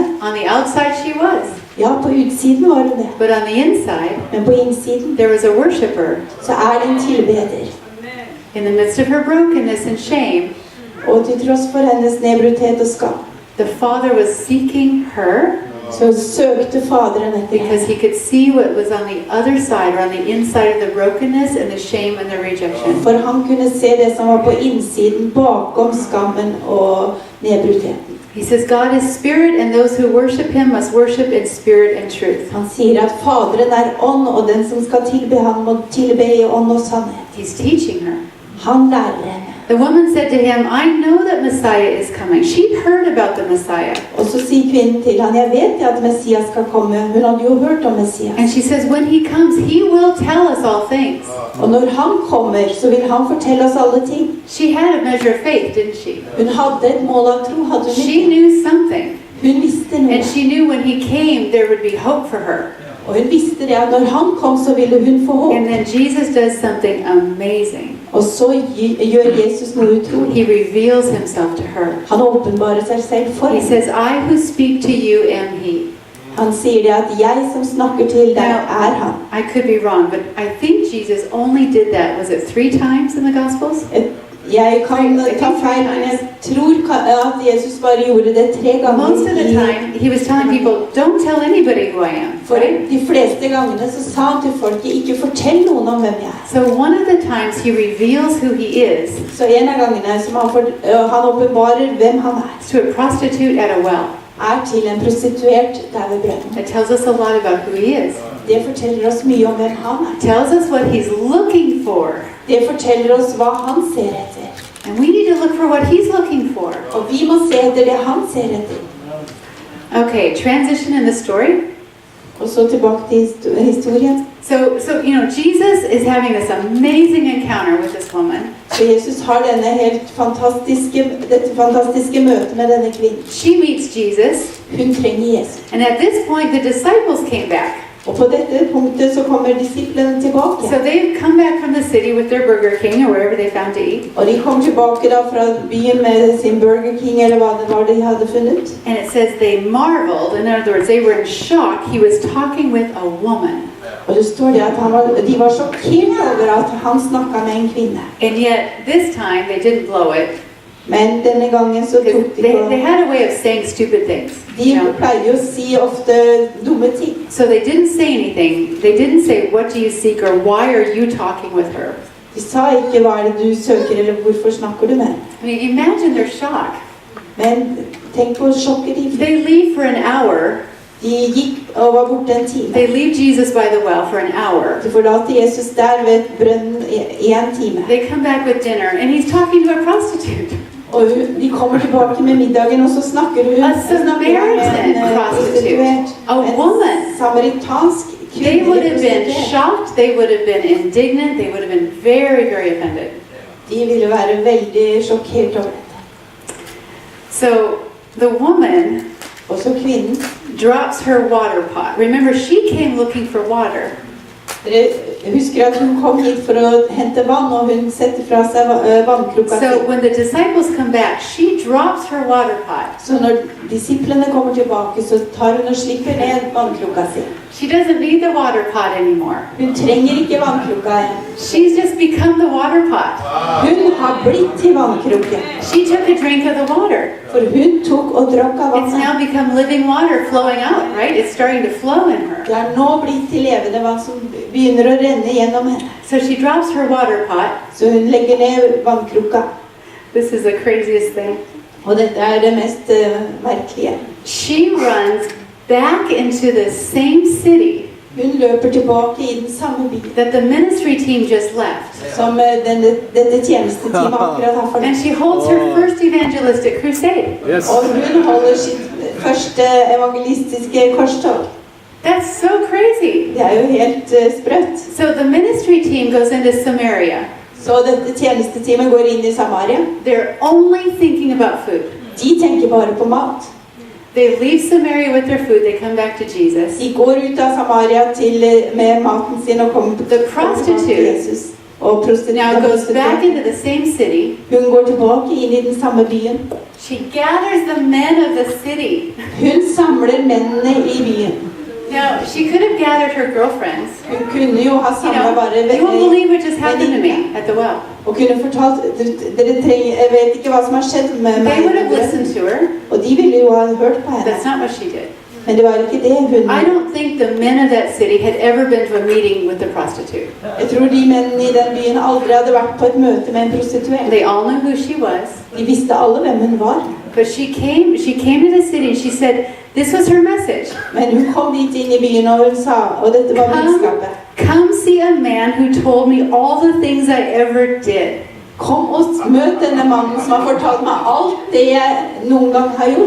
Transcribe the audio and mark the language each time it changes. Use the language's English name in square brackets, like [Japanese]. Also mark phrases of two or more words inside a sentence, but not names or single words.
[English] On the outside she was. [Norwegian] Ja, på utsiden var hun det. [English] But on the inside, [Norwegian] Men på innsiden [English] there was a worshiper. [Norwegian] så er det en tilbeder. [English] In the midst of her brokenness and shame, [Norwegian] Og til tross for hennes nedbruddhet og skam, [English] the Father was seeking her [Norwegian] så søkte Faderen etter [English] because [Norwegian] henne. [English] he could see what was on the other side, or on the inside of the brokenness and the shame and the rejection. [Norwegian] For han kunne se det som var på innsiden, bakom skammen og nedbruddheten. [English] He says, God is spirit, and those who worship him must worship in spirit and truth. [Norwegian] Han sier at Faderen er ånd, og den som skal tilbe ham må tilbe i ånd og sannhet. [English] He's teaching her. [Norwegian] Han lærer henne. [English] The woman said to him, I know that Messiah is coming. She'd heard about the Messiah. [Norwegian] Og så sier kvinnen til han, jeg vet at Messias skal komme. Hun hadde jo hørt om Messias. [English] And she says, when he comes, he will tell us all things. [Norwegian] Og når han kommer, så vil han fortelle oss alle ting. [English] She had a measure of faith, didn't she? [Norwegian] Hun hadde et mål av tro, hadde hun [English] She [Norwegian] ikke? [English] knew something. [Norwegian] Hun visste noe. [English] And she knew when he came, there would be hope for her. [Norwegian] Og hun visste det at når han kom, så ville hun få håp. [English] And then Jesus does something amazing. [Norwegian] Og så gjør Jesus noe utrolig. [English] He reveals himself to her. [Norwegian] Han åpenbarer seg selv for [English] He [Norwegian] henne. [English] says, I who speak to you am he. [Norwegian] Han sier det at jeg som snakker til deg er han. [English] I could be wrong, but I think Jesus only did that, was it 3 times in the Gospels? [Norwegian] Jeg kan ta feil, men jeg tror at Jesus bare gjorde det 3 ganger. [English] Most of the time, he was telling people, don't tell anybody who I am. [Norwegian] For de fleste gangene så sa han til folket, ikke fortell noen om hvem jeg er. [English] So one of the times he reveals who he is [Norwegian] Så en av gangene som han åpenbarer hvem han er, [English] to a prostitute at a well. [Norwegian] er til en prostituert der ved brønnen. [English] It tells us a lot about who he is. [Norwegian] Det forteller oss mye om hvem han er. [English] It tells us what he's looking for. [Norwegian] Det forteller oss hva han ser etter. [English] And we need to look for what he's looking for. [Norwegian] Og vi må se etter det han ser etter. [English] Okay, transition in the story. [Norwegian] Og så tilbake til historien. [English] So Jesus is having this amazing encounter with this woman. [Norwegian] Så Jesus har dette fantastiske møtet med denne kvinnen. [English] She meets Jesus. [Norwegian] Hun trenger Jesus. [English] And at this point, the disciples came back. [Norwegian] Og på dette punktet så kommer disiplene tilbake. [English] So they've come back from the city with their Burger King or wherever they found to eat. [Norwegian] Og de kom tilbake da fra byen med sin Burger King eller hva det var de hadde funnet. [English] And it says they marveled. In other words, they were in shock. He was talking with a woman. [Norwegian] Og det står det at de var sjokkert over at han snakket med en kvinne. [English] And yet, this time, they didn't blow it. [Norwegian] Men denne gangen så tok de [English] They [Norwegian] på... [English] had a way of saying stupid things. [Norwegian] De pleier jo å si ofte dumme ting. [English] So they didn't say anything. They didn't say, what do you seek, or why are you talking with her? [Norwegian] De sa ikke hva er det du søker, eller hvorfor snakker du med? [English] I mean, imagine their shock. [Norwegian] Men tenk på sjokket de fikk. [English] They leave for an hour. [Norwegian] De gikk og var borte en time. [English] They leave Jesus by the well for an hour. [Norwegian] De forlater Jesus der ved brønnen i en time. [English] They come back with dinner, and he's talking to a prostitute. [Norwegian] Og de kommer tilbake med middagen, og så snakker hun [English] A Samaritan prostitute. A woman. [Norwegian] Samaritansk kvinne. [English] They would have been shocked. They would have been indignant. They would have been very, very offended. [Norwegian] De ville være veldig sjokkert over dette. [English] So the woman [Norwegian] Og så kvinnen. [English] drops her water pot. Remember, she came looking for water. [Norwegian] Dere husker at hun kom hit for å hente vann, og hun setter fra seg vannkrukka [English] So [Norwegian] sin. [English] when the disciples come back, she drops her water pot. [Norwegian] Så når disiplene kommer tilbake, så tar hun og slipper ned vannkrukka sin. [English] She doesn't need the water pot anymore. [Norwegian] Hun trenger ikke vannkrukka igjen. [English] She's just become the water pot. [Norwegian] Hun har blitt til vannkrukke. [English] She took a drink of the water. [Norwegian] For hun tok og drakk av [English] It's [Norwegian] vannet. [English] now become living water flowing out, right? It's starting to flow in her. [Norwegian] Det er nå blitt til levende vann som begynner å renne gjennom henne. [English] So she drops her water pot. [Norwegian] Så hun legger ned vannkrukka. [English] This is the craziest thing. [Norwegian] Og dette er det mest merkelige. [English] She runs back into the same city [Norwegian] Hun løper tilbake i den samme byen [English] that the ministry team just left. [Norwegian] som dette tjenesteteamet akkurat har [English] And [Norwegian] forlatt. [English] she holds her first evangelistic crusade. Yes. [Norwegian] Og hun holder sitt første evangelistiske korstog. [English] That's so crazy. [Norwegian] Det er jo helt sprøtt. [English] So the ministry team goes into Samaria. [Norwegian] Så dette tjenesteteamet går inn i Samaria. [English] They're only thinking about food. [Norwegian] De tenker bare på mat. [English] They leave Samaria with their food. They come back to Jesus. [Norwegian] De går ut av Samaria med maten sin og kommer [English] The prostitute [Norwegian] til Jesus. Og [English] now goes back into the same city. [Norwegian] Hun går tilbake inn i den samme byen. [English] She gathers the men of the city. [Norwegian] Hun samler mennene i byen. [English] Now, she could have gathered her girlfriends. [Norwegian] Hun kunne jo ha [English] You [Norwegian] samlet [English] know, [Norwegian] bare [English] you won't believe what just happened to me at the well. [Norwegian] og kunne fortalt, jeg vet ikke hva som har skjedd med [English] They [Norwegian] meg. [English] would have listened to her. [Norwegian] Og de ville jo ha hørt på henne. [English] That's not what she did. [Norwegian] Men det var ikke det hun [English] I don't think the men of that city had ever been to a meeting with the prostitute. [Norwegian] Jeg tror de mennene i den byen aldri hadde vært på et møte med en prostituert. [English] They all knew who she was. [Norwegian] De visste alle hvem hun var. [English] But she came to the city and she said, this was her message. [Norwegian] Men hun kom dit inn i byen og hun sa, og dette var budskapet. [English] Come see a man who told me all the things I ever did. [Norwegian] Kom og møt denne mannen som har fortalt meg alt det jeg noen gang har gjort.